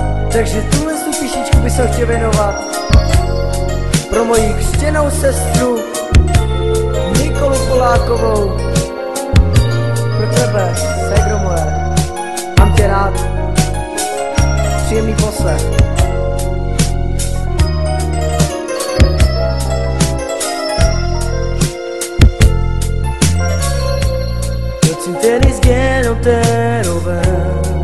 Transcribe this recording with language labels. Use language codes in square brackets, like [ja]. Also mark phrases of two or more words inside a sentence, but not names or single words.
[cs] Takže tuhle písničku bych se chtěl věnovat pro moji křtěnou sestru Nikolu Polákovou. Pro tebe, ségro moje, mám tě rád. Příjemný poslech. Io ci tenis che non te lo vedo.